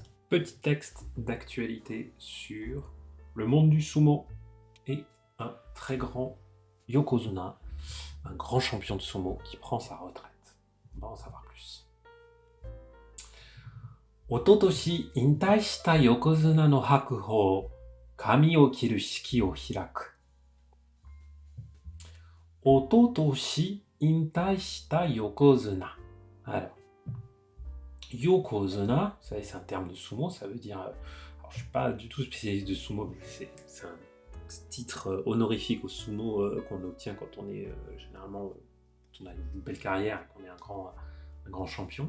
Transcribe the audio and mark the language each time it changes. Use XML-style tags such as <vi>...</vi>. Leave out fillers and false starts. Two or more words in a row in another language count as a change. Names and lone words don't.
<fr>Petit texte d'actualité sur le monde du sumo et un très grand yokozuna, un grand champion de sumo qui prend sa retraite. On va en savoir plus.</fr> <ja>一昨年引退した横綱の白鵬、髪を切る式を開く。一昨年引退した横綱。</ja> <fr>Alors, yokozuna, ça c'est un terme de sumo, ça veut dire... Alors, je suis pas du tout spécialiste de sumo, mais c'est un titre honorifique au sumo qu'on obtient quand on est généralement... quand on a une belle carrière et qu'on est un grand champion.</fr>